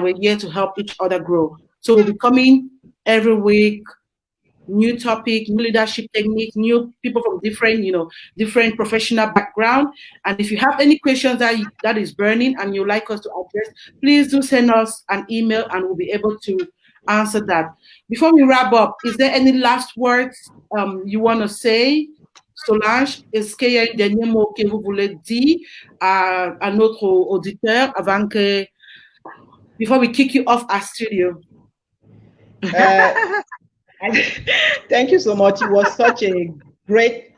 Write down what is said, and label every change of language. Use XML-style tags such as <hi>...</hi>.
<en>We're here to help each other grow. So we'll be coming every week, new topic, new leadership technique, new people from different professional background. And if you have any questions that is burning and you'd like us to address, please do send us an email and we'll be able to answer that. Before we wrap up, is there any last words you want to say?</en> <fr>Solange, est-ce qu'il y a un dernier mot que vous voulez dire à notre auditeur</fr> <en>before we kick you off our studio? Thank you so much. It was such a great.</en>